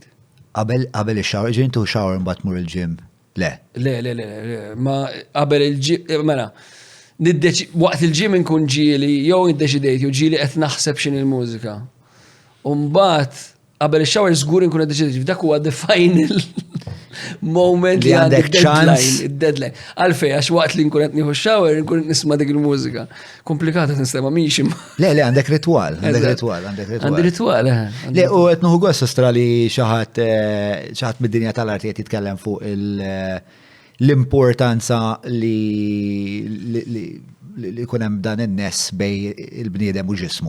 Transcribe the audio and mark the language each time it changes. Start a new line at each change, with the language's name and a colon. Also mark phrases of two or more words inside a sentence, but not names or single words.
Maltese: Qabel ix-shower, ġin tu shower mbagħad mur il-ġim? Le. Le. Ma qabel il-ġim, mela. Waqt il-ġim inkun ġieli, jew iddeċidejt, jew ġieli qed naħseb x'in il-mużika. U mbagħad qabel ix-shower żgur inkun iddeċidejt, dak huwa
English: the final moment
Maltese: li għandek deadline. Għalfej, għax waqt li nkun qed nieħu shower, nkun nisma' dik il-mużika. Komplikata tinstema mhix imma. Le, għandek ritwal, Għandi ritwal, Le, u qed nieħu gost ostra li xi ħadd mid-dinja tal-art qed jitkellem fuq l-importanza li jkun hemm dan in-ness bej il-bniedem u ġismu.